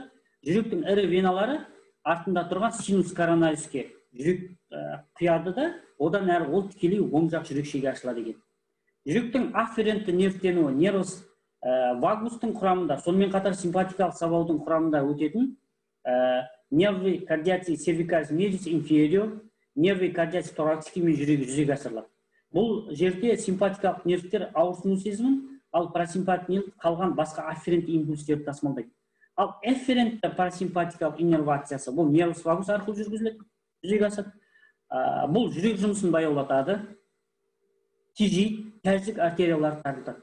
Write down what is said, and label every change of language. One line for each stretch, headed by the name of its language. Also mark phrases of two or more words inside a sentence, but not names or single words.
Kazakh: Жүректің ірі веналары артында тұрған синус коронариске жүрек құяды да, одан әрі ол тікелей оң жақ жүрекшеге ашылады екен. Жүректің афферентті нервтенуі нервус вагустың құрамында, сонымен қатар симпатикалық сабаудың құрамында өтетін
Latin: nervi cardiaci cervicalis majus inferior, nervi cardiaci thoracici
Kazakh: мен жүрегі жүзеге асырылады. Бұл жерде симпатикалық нервтер ауырсыну сезімін, ал парасимпатик нерв қалған басқа афферент импульстерді тасымалдайды. Ал эфферентті парасимпатикалық иннервациясы бұл
Latin: nervus vagus
Kazakh: арқылы жүргізіледі, жүзеге асады. Бұл жүрек жұмысын баяулатады, тежейді, тәжік артерияларды тарылтады.